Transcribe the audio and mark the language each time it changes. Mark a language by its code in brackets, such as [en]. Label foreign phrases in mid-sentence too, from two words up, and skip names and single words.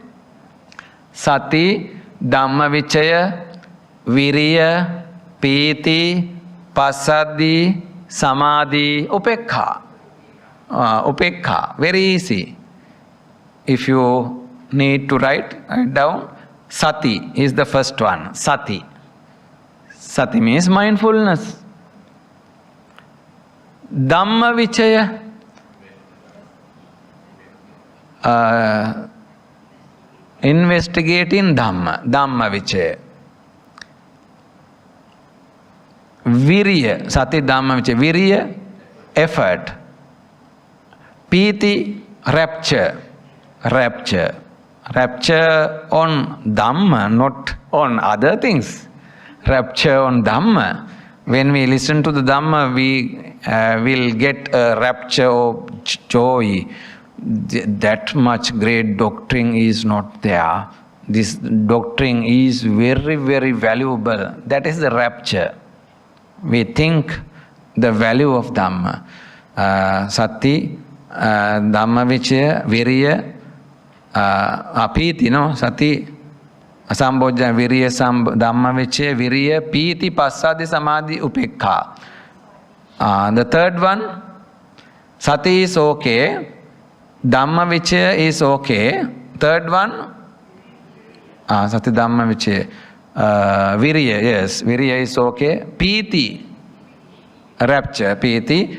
[pi] Sati, Dhammavichaya, Viriya, Piti, Pasadi, Samadhi, Upekha. Upekha, [en] very easy. If you need to write down, Sati is the first one. Sati. Sati means mindfulness. [pi] Dhamma Vichaya. [en] Investigating Dhamma. [pi] Dhamma Vichaya. Virya. Sati Dhamma Vichaya. Virya, [en] effort. Piti, rapture. Rapture. Rapture on Dhamma, not on other things. rapture on Dhamma. When we listen to the Dhamma, we will get a rapture of joy. That much great doctrine is not there. This doctrine is very, very valuable. That is the rapture. We think the value of Dhamma. [pi] Sati, Dhamma Vichaya, Viriya, Apiti, no? Sati, Sambodja, Viriya, Dhamma Vichaya, Viriya, Piti, Passadi, Samadhi, Upekha. [en] The third one, Sati is okay, [pi] Dhamma Vichaya [en] is okay. Third one, [pi] Sati Dhamma Vichaya, Viriya, [en] yes, Viriya is okay. Piti, rapture, Piti.